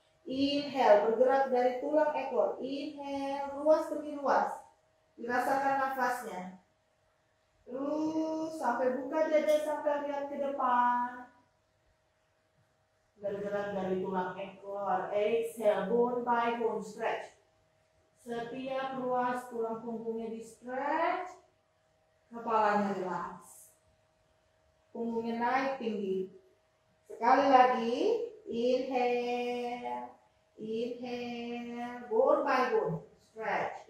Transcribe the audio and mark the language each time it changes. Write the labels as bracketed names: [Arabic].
[Indonesian] Inhale, bergerak dari tulang ekor. Inhale, ruas demi ruas. Dirasakan nafasnya. Terus sampai buka dada, sampai lihat ke depan. Bergerak dari tulang ekor. [English] Exhale, bone by bone stretch. [Indonesian] Setiap ruas tulang punggungnya di stretch. Kepalanya relax. Punggungnya naik tinggi. Sekali lagi. Inhale. [English] Inhale, bone by bone, stretch.